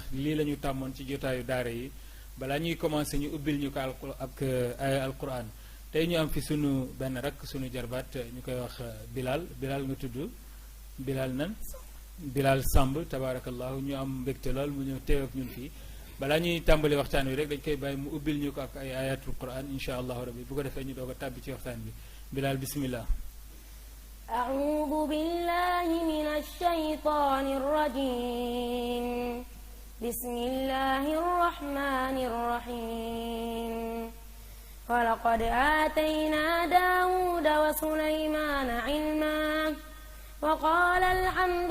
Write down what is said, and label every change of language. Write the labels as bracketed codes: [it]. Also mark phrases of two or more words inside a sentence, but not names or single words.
[wo] lii la ñu tàmmoon ci jotaayu daara yi balaa ñuy commencé ñu ubbil ñu ko ak ay alquran tey ñu am fi sunu benn rak sunu jarbaat ñu koy wax Bilal nga tudd Bilal nan Bilal Samb tabarakallahu ñu am mbégte lool mu ñëw teew ak ñun fii balaa ñuy tàmbali waxtaan wi rek dañ koy bàyyi mu ubbil ñu ko ak ay [ar] آيات القرآن إن شاء الله ربي [wo] bu ko defee ñu doog a tàbbi ci waxtaan bi Bilal bismillah [ar] أعوذ بالله من الشيطان الرجيم بسم الله الرحمن الرحيم ولقد آتينا داود وسليمان علما وقال الحمد